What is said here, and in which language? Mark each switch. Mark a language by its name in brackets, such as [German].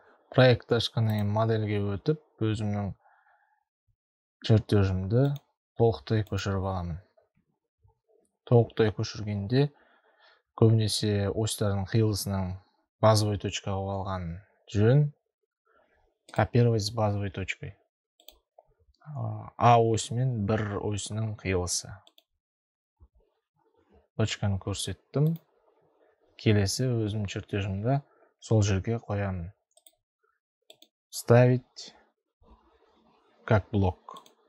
[Kazakh] Проектті ашқаннан кейін модельге өтіп, өзімнің чертежімді толықтай көшіріп аламын. Толықтай көшіргенде көбінесе осьтардың қиылысының базовой точкаға алған жөн. [Russian] Копировать с базовой точкой. [Kazakh] А ось мен бір осінің қиылысы. Точканы көрсеттім. Келесі өзім чертежімді сол жерге қоямын. [Russian] Ставить как блок.